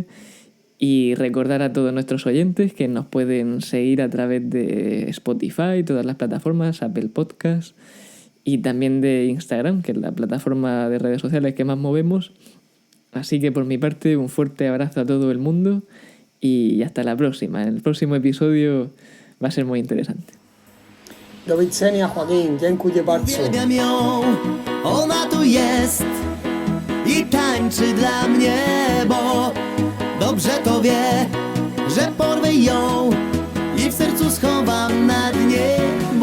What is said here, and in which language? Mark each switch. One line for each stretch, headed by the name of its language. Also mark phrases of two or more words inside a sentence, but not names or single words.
Spanish: Y recordar a todos nuestros oyentes que nos pueden seguir a través de Spotify, todas las plataformas, Apple Podcasts y también de Instagram, que es la plataforma de redes sociales que más movemos. Así que por mi parte, un fuerte abrazo a todo el mundo y hasta la próxima. El próximo episodio va a ser muy interesante.
Polish: Do widzenia, Joaquín. Dziękuję bardzo. Uwielbiam ją, ona tu jest i tańczy dla mnie, bo dobrze to wie, że porwę ją i w sercu schowam na dnie.